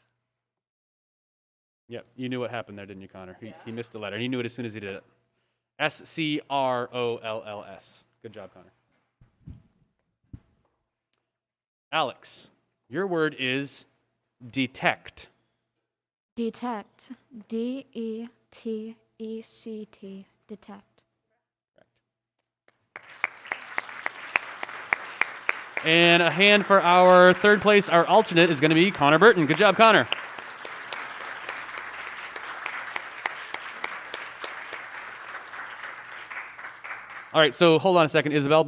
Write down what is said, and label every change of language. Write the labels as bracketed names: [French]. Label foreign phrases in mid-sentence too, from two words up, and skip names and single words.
[English] Yep, you knew what happened there, didn't you, Connor? He missed the letter, and he knew it as soon as he did it. S-C-R-O-L-L-S. Good job, Connor. Alex, your word is detect. Detect. D-E-T-E-C-T. Detect. And a hand for our third place, our alternate, is going to be Connor Burton. Good job, Connor. All right, so hold on a second, Isabel.